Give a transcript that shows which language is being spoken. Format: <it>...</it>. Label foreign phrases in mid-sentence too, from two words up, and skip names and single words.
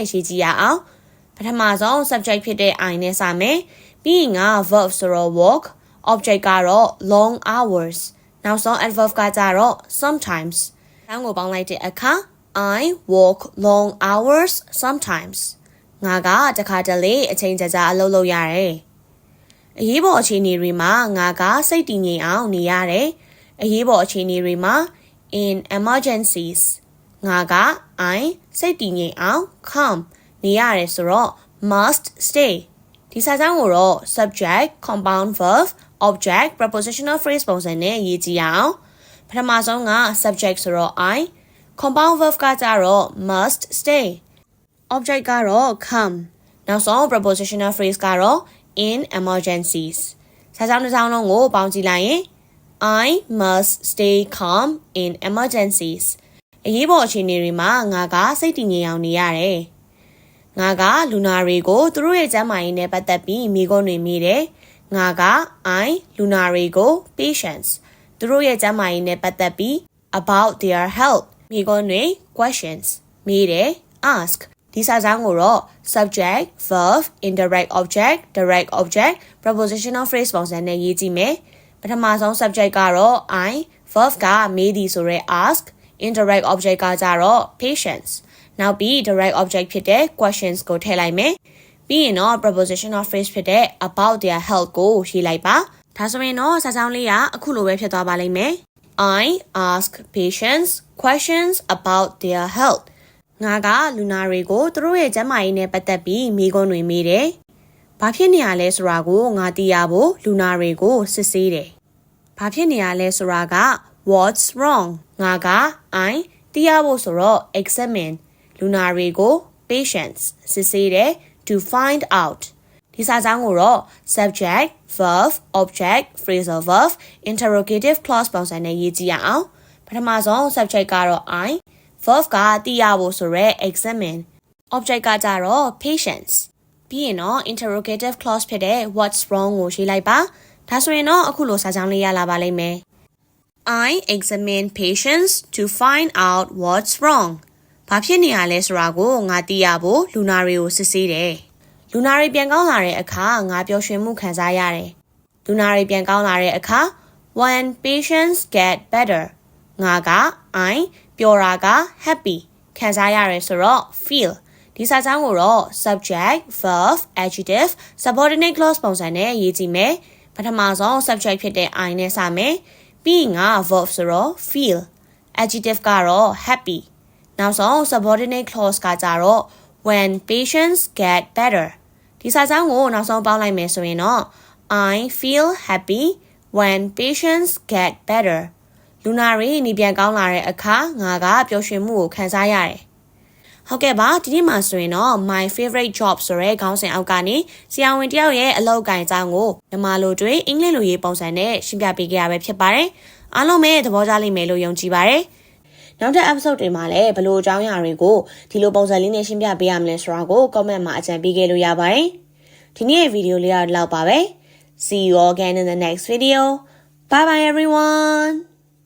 <my>ရေးကြည့်ရအောင်ပထမဆုံး subject ဖြစ်တဲ့ I နဲ့စမယ်ပြီးရင်က verb ဆိုတော့ work object ကတော့</my> <en>long hours</en> <my>နောက်ဆုံး adverb ကကြတော့ sometimes ဆောင်းကိုပေါင်းလိုက်တဲ့အခါ</my> <en>I work long hours sometimes</en> <my>ငါကတခါတလေအချိန်ကြာကြာအလုပ်လုပ်ရတယ်အရေးပေါ်အခြေအနေတွေမှာငါကစိတ်တ ည်ငြိမ်အောင်နေရတယ်အရေးပေါ်အခြေအနေတွေမှာ</my> <en>in emergencies</en> <my>ငါက I စိတ်တည်ငြိမ်အောင် calm နေရတယ်ဆိုတော့</my> <en>must stay</en> <my>ဒီစာကြောင်းကိုတော့</my> <en>subject compound verb object prepositional phrase</en> <my>ပုံစံနဲ့ရေးကြည့်အောင်ပထမဆုံးက subject ဆိုတော့</my> <en>I compound verb</en> <my>ကကြတော့</my> <en>must stay</en> <my>object ကတော့ come နောက်ဆုံး</my> <en>prepositional phrase</en> <my>ကတော့</my> <en>in emergencies</en> <my>စာကြောင်းတစ်စောင်းလုံးကိုပေါင်းကြည့်လိုက်ရင်</my> <en>I must stay calm in emergencies</en> <my>အ ရေးပေါ်အခြေအနေတွေမှာငါကစိတ်တည်ငြိမ်အောင်နေရတယ်ငါကလူနာတွေကိုသူတို့ရဲ့ကျန်းမာရေးနဲ့ပတ်သက်ပြီးမေးခွန်းတွေမေးတယ်ငါက I လူနာတွေကို patients သူတို့ရဲ့ကျန်းမာရေးနဲ့ပတ်သက်ပြီး</my> <en>about their health</en> <my>မေးခွန်းတွေ questions မေးတယ် ask ဒီစာကြောင်းကိုတော့</my> <en>subject verb indirect object direct object prepositional phrase</en> <my>ပုံစံနဲ့ရေးကြည့်မယ်ပထမဆုံး subject ကတော့</my> <en>I verb</en> <my>ကမေးသည်ဆိုရဲ</my> <en>ask indirect object</en> <my>ကကြတော့ patients နောက်ပြီး</my> <en>direct object</en> <my>ဖြစ်တဲ့ questions ကိုထည့်လိုက်မယ်ပြီးရင်တော့</my> <en>prepositional phrase</en> <my>ဖြစ်တဲ့</my> <en>about their health</en> <my>ကိုရေး လိုက်ပါဒါဆိုရင်တော့စာကြောင်းလေးကအခုလိုပဲဖြစ်သွားပါလိမ့်မယ်</my> <en>I ask patients questions about their health</en> <my>ငါကလူနာတွေကိုသူတို့ရဲ့ကျန်းမာရေးနဲ့ပတ်သက်ပြီး မေးခွန်းတွေမေးတယ်။ဘာဖြစ်နေရလဲဆိုတာကိုငါသိရဖို့လူနာတွေကိုစစ်ဆေးတယ်။ဘာဖြစ်နေရလဲဆိုတာ က</my> <en>what's wrong</en> <my>ငါက I သိရဖို့ဆိုတော့ examine လူနာတွေကို patients စစ်ဆေးတယ်</my> <en>to find out</en> <my>ဒီစာကြောင်းကိုတော့</my> <en>subject verb object phrasal verb interrogative clause</en> <my>ပုံစံနဲ့ရေးကြည့်ရအောင်ပထမဆုံး subject ကတော့</my> <en>I verb</en> <my>ကသိရဖို့ဆိုရဲ</my> <en>examine object</en> <my>ကကြတော့ patients ပြီးရင်တော့</my> <en>interrogative clause</en> <my>ဖြစ်တဲ့</my> <en>what's wrong</en> <my>ကိုရေးလိုက်ပါဒါဆိုရင်တော့အခုလိုစာကြောင်းလေးရလာပါလိမ့်မယ်</my> <en>I examine patients to find out what's wrong</en> <my>ဘာဖြစ်နေရလဲဆိုတာကိုငါသိရဖို့လူနာတွေကိုစစ်ဆေးတယ်လူနာတွေပြန်ကောင်းလာတဲ့အခါငါပျော်ရွှင်မှုခံစားရတယ်လူနာတွေပြန်ကောင်းလာတဲ့အခါ</my> <en>when patients get better</en> <my>ငါက I ပျော်တာက happy ခံ စားရတယ်ဆိုတော့ feel ဒီစာကြောင်းကိုတော့</my> <en>subject verb adjective subordinate clause</en> <my>ပုံစံနဲ့ရေးကြည့်မယ်ပထမဆုံး subject ဖြစ်တဲ့ I နဲ့စမယ်ပြီးရင်က verb ဆိုတော့</my> <en>feel adjective</en> <my>ကတော့ happy နောက်ဆုံး</my> <en>subordinate clause</en> <my>ကကြတော့</my> <en>when patients get better</en> <my>ဒီစာကြောင်းကိုနောက်ဆုံးပေါင်းလိုက်မယ်ဆိုရင်တော့</my> <en>I feel happy when patients get better</en> <my>လူနာတွေနေပြန်ကောင်းလာတဲ့အခါငါကပျော်ရွှင်မှုကို ခံစားရတယ်ဟုတ်ကဲ့ပါဒီနေ့မှာဆိုရင်တော့</my> <en>my favorite job</en> <my>ဆိုတဲ့ခေါင်းစဉ်အောက်ကနေဆရာဝန်တယောက်ရဲ့အလုပ်ကိုင်အကြောင်းကိုမြန်မာလိုတွေအင်္ဂလိပ်လိုရေးပုံစံနဲ့ရှင်းပြပေးခဲ့ရပဲဖြစ်ပါတယ်အားလုံးပဲသဘောကျလိမ့်မယ်လို့ယုံကြည်ပါတယ်နောက်တဲ့ episode တွေမှာလည်းဘယ်လိုအကြောင်းအရာတွေကိုဒီလိုပုံစံလေးနဲ့ရှင်းပြပေးရမလဲဆိုတာကို comment မှာအကြံပေးခဲ့လို့ရပါတယ်ဒီနေ့ရဲ့ဗီဒီယိုလေးကတော့လောက်ပါပဲ</my> <en>See you all again in the next video. Bye bye everyone.</en>